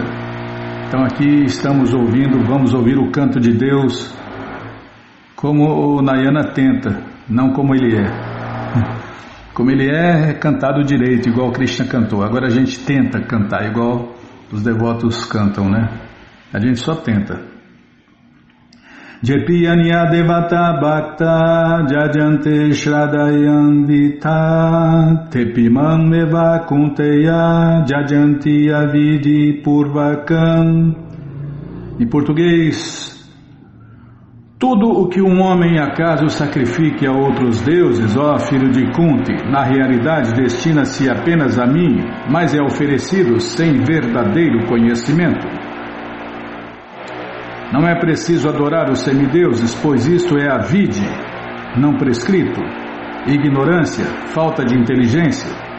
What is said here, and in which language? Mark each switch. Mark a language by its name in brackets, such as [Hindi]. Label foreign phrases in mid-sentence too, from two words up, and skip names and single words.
[Portuguese] Então aqui estamos ouvindo, vamos ouvir o canto de Deus como o Nayana tenta, não como ele é. Como ele é cantado direito, igual Krishna cantou. Agora a gente tenta cantar igual os devotos cantam, né? A gente só tenta. [Sanskrit] येऽप्यन्य देवता भक्ता यजन्ते श्रद्धयान्विताः तेऽपि माम् एव कौन्तेय यजन्ति अविधि पूर्वकम्. [Portuguese] Em português, tudo o que um homem acaso sacrifique a outros deuses, ó filho de Kunti, na realidade destina-se apenas a mim, mas é oferecido sem verdadeiro conhecimento. Não é preciso adorar os semideuses, pois isto é avide, não prescrito, ignorância, falta de inteligência.